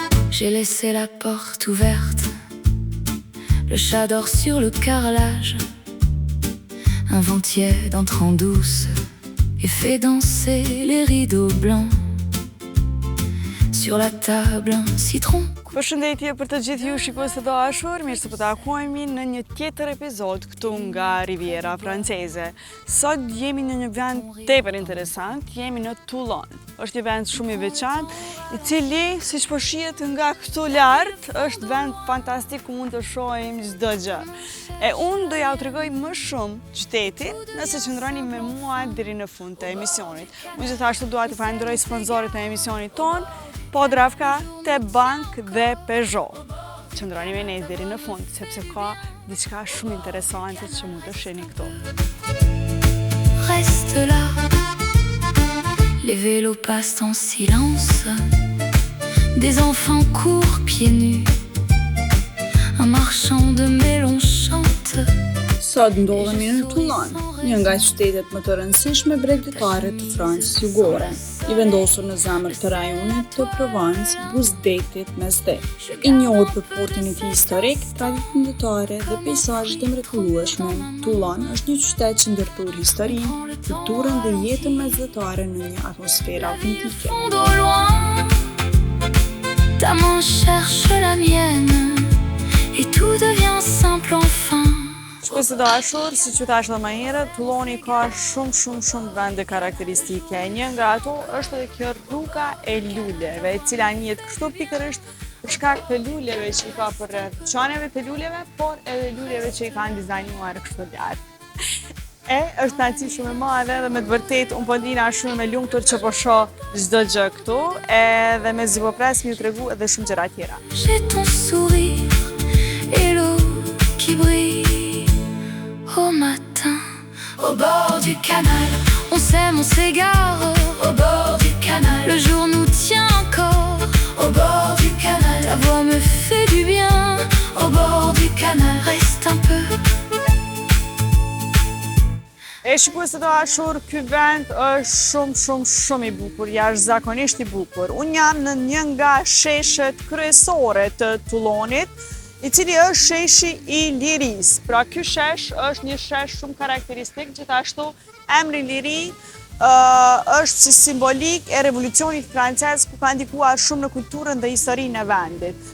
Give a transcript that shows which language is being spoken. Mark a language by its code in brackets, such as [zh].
[fr] J'ai laissé la porte ouverte, le chat dort sur le carrelage. Un vent tiède entre en douce et fait danser les rideaux blancs. Sur la table un citron. [sq] Përshëndetje për të gjithë ju shikues të dashur, mirë se po takohemi në një tjetër epizod këtu nga Riviera Franceze. Sot jemi në një vend tepër interesant, jemi në Toulon. Është një vend shumë i veçantë, i cili, siç po shihet nga këtu lart, është vend fantastik ku mund të shohim çdo gjë. E unë do ja u tregoj më shumë qytetin nëse qëndroni me mua deri në fund të emisionit. Unë gjithashtu dua të falenderoj sponsorët e emisionit ton, Podravka, The Bank dhe Peugeot. Qëndroni me ne deri në fund, sepse ka diçka shumë interesante që mund të shihni këtu. [fr] Reste là, les vélos passent en silence. Des enfants courent pieds nus. Un marchand de melon chante. [sq] Sot ndodhemi në Toulon, një nga qytetet më të rëndësishme bregdetare të Francës jugore, i vendosur në zemër të rajonit të Provence, buzëdetit mesdhet. I njohur për portin e tij historik, traditën ndërtare dhe peizazhet e mrekullueshme, Toulon është një qytet që ndërtoi historinë, kulturën dhe jetën mesdhetare në një atmosferë autentike. [fr] Ta main cherche la mienne et tout devient simple enfin. [sq] Shikues të dashur, siç ju thash edhe më herët, Touloni ka shumë vende karakteristike. Një nga ato është edhe kjo rruga e luleve, e cila njihet kështu pikërisht për shkak të luleve që i ka përreth çaneve të luleve, por edhe luleve që i kanë dizajnuar kështu lart. E është kënaqësi shumë e madhe dhe me të vërtetë unë po ndina shumë e lumtur që po shoh çdo gjë këtu, edhe mezi po pres mi ju tregu edhe shumë gjëra tjera. [fr] J'ai ton sourire et l'eau qui brille au matin, au bord du canal. On sème, on s'égare au bord du canal. Le jour nous tient encore au bord du canal. Ta voix me fait du bien au bord du canal. Reste un peu. [sq] E shikues të dashur, ky vend është shumë i bukur, jashtëzakonisht i bukur. Unë jam në një nga sheshet kryesore të Toulonit, i cili është sheshi i Liris. Pra ky shesh është një shesh shumë karakteristik, gjithashtu emri Liri është si simbolik e revolucionit francez ku ka ndikuar shumë në kulturën dhe historinë e vendit.